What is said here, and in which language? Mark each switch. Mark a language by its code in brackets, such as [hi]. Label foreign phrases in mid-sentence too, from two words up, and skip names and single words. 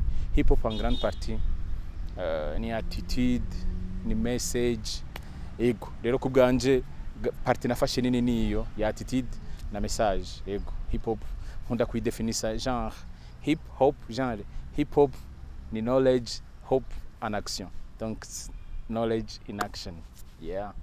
[fr] Hip hop en grande partie ni attitude, ni message. [rn] Ego, rero ku bwanje partie nafashe nini niyo ya attitude na message. Ego, hip hop nkunda kuidefinisa genre hip hop, genre hip hop ni [en] knowledge, hope and action. Donc knowledge in action. Yeah.